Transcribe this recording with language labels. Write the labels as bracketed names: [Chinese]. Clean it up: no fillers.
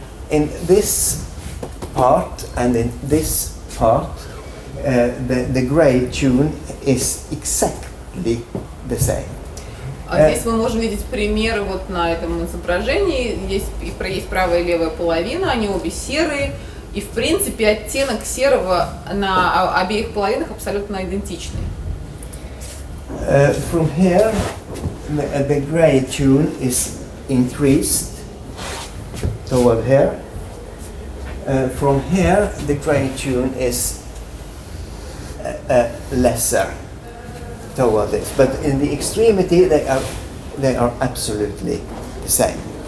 [English] In this part and in this part, the gray tone is exactly the same. [Russian] Здесь мы можем видеть примеры вот на этом изображении. Есть правая и левая половина, они обе серые. И в принципе оттенок серого на обеих половинах абсолютно идентичный. [English] From here, the gray tone is increased toward here. From here, the gray tone is lesser toward this, but in the extremity they are absolutely the same.